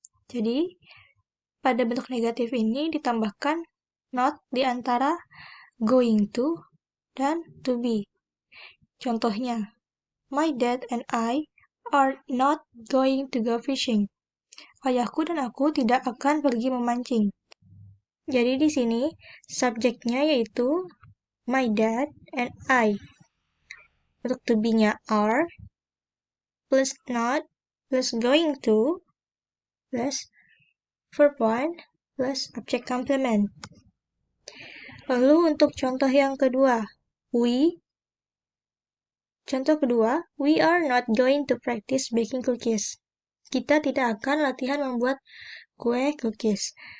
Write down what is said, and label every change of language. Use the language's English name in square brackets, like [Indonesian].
[Indonesian] Jadi, pada bentuk negatif ini ditambahkan not di antara going to dan to be. Contohnya, [English] my dad and I are not going to go fishing. [Indonesian] Ayahku dan aku tidak akan pergi memancing. Jadi di sini subjeknya yaitu [English] my dad and I. [Indonesian] Untuk to be-nya are, plus not, plus going to, plus verb 1, plus object complement. Lalu untuk contoh yang kedua, we. Contoh kedua, [English] we are not going to practice baking cookies. [Indonesian] Kita tidak akan latihan membuat kue cookies.